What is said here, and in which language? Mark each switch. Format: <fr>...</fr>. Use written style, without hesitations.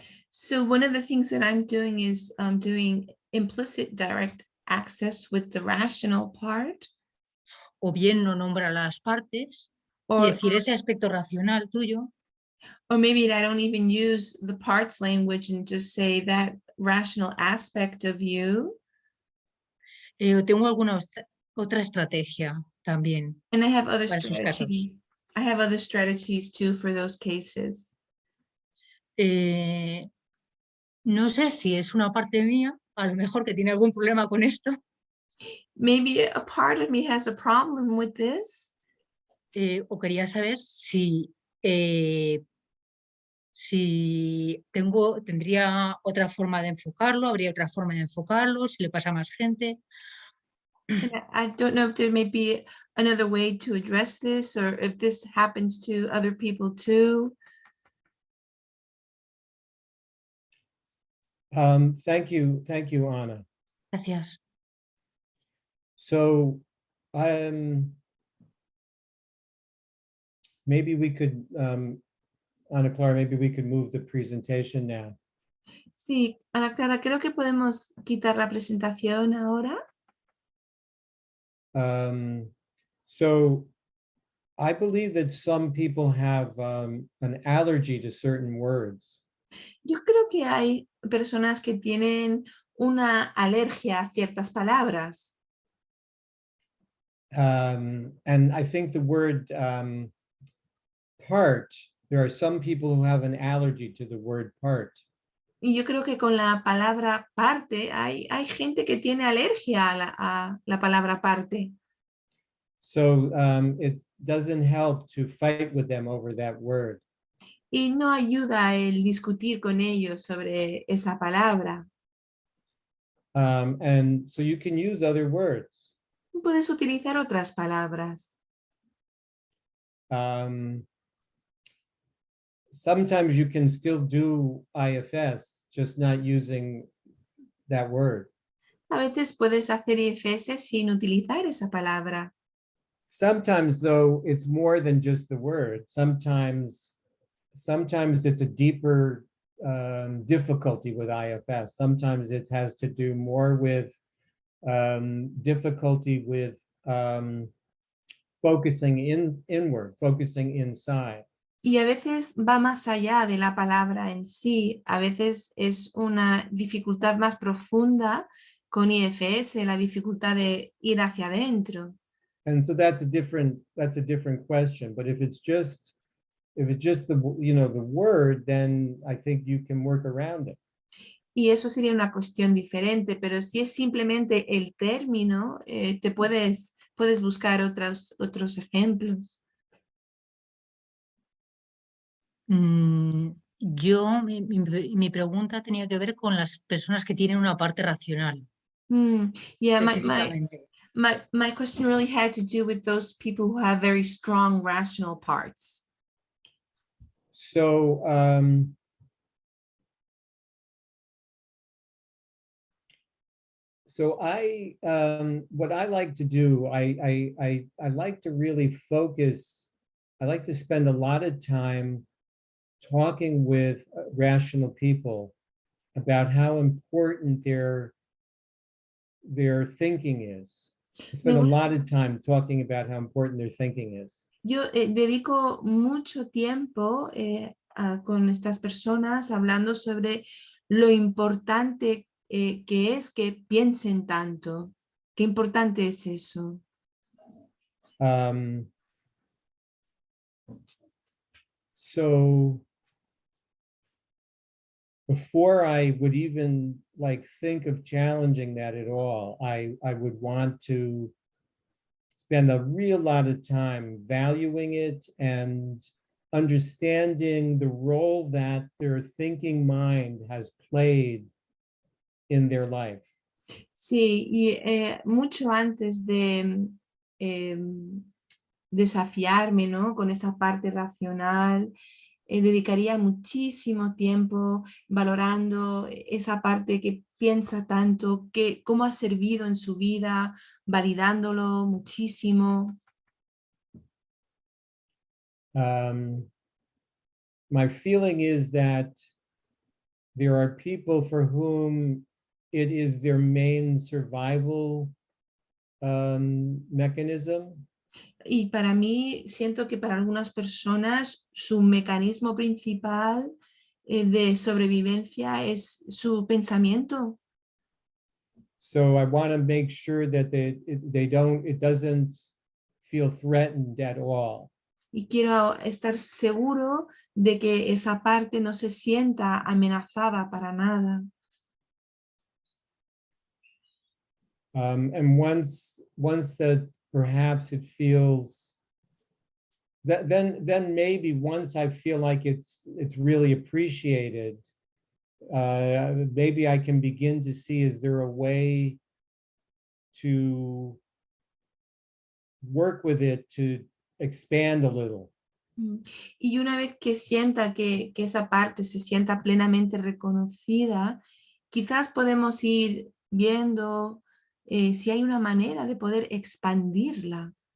<en>So one of the things that I'm doing is doing implicit direct access with the rational part.</en> <es>O bien no nombra las partes y</es> <en>Or,</en> <es>decir ese aspecto racional tuyo.</es> <en>or maybe I don't even use the parts language and just say that rational aspect of you.</en> <es>Tengo alguna otra estrategia también</es> <en>And I have other</en> <es>para esos casos.</es> <en>strategies. I have other strategies too for those cases.</en> <es>No sé si es una parte mía, a lo mejor que tiene algún problema con esto.</es> <en>Maybe a part of me has a problem with this.</en> <es>O quería saber si tendría otra forma de enfocarlo, habría otra forma de enfocarlo, si le pasa a más gente.</es> <en>And I don't know if there may be another way to address this or if this happens to other people too. Thank you, Anna.</en> <es>Gracias.</es> <en>So maybe we could, Ana Clara, maybe we could move the presentation now.</en> <es>Sí, Ana Clara, creo que podemos quitar la presentación ahora.</es> <en>So I believe that some people have an allergy to certain words.</en> <es>Yo creo que hay personas que tienen una alergia a ciertas palabras.</es> <en>And I think the word part, there are some people who have an allergy to the word part.</en> <es>Y yo creo que con la palabra parte hay gente que tiene alergia a la palabra parte.</es> <en>So it doesn't help to fight with them over that word.</en> <es>Y no ayuda el discutir con ellos sobre esa palabra.</es> <en>And so you can use other words.</en> <es>Puedes utilizar otras palabras.</es> <en>Sometimes you can still do IFS, just not using that word.</en> <es>A veces puedes hacer IFS sin utilizar esa palabra.</es> <en>Sometimes, though, it's more than just the word. Sometimes it's a deeper difficulty with IFS. Sometimes it has to do more with difficulty with focusing inward, focusing inside.</en> <es>Y a veces va más allá de la palabra en sí. A veces es una dificultad más profunda con IFS, la dificultad de ir hacia adentro.</es> <en>And so that's a different question. But if it's just the, you know, the word, then I think you can work around it.</en> <es>Y eso sería una cuestión diferente, pero si es simplemente el término, te puedes buscar otros ejemplos. Mi pregunta tenía que ver con las personas que tienen una parte racional.</es> <en>Yeah,</en> <es>Específicamente.</es> <en>my question really had to do with those people who have very strong rational parts. So what I like to do, I like to really focus. I like to spend a lot of time talking with rational people about how important their thinking is. I spend a lot of time talking about how important their thinking is.</en> <es>Yo dedico mucho tiempo con estas personas hablando sobre lo importante que es que piensen tanto. Qué importante es eso.</es> <en>So before I would even like think of challenging that at all, I would want to spend a real lot of time valuing it and understanding the role that their thinking mind has played in their life.</en> <es>Sí, y mucho antes de desafiarme, ¿no?, con esa parte racional, dedicaría muchísimo tiempo valorando esa parte que piensa tanto, cómo ha servido en su vida, validándolo muchísimo.</es> <en>My feeling is that there are people for whom it is their main survival mechanism.</en> <es>Y para mí, siento que para algunas personas su mecanismo principal de sobrevivencia es su pensamiento.</es> <en>So I want to make sure that it doesn't feel threatened at all.</en> <es>Y quiero estar seguro de que esa parte no se sienta amenazada para nada.</es> <en>And once that perhaps it feels that, then maybe once I feel like it's really appreciated, maybe I can begin to see, is there a way to work with it to expand a little?</en> <es>Y una vez que sienta que esa parte se sienta plenamente reconocida, quizás podemos ir viendo si hay una manera de poder expandirla.</es>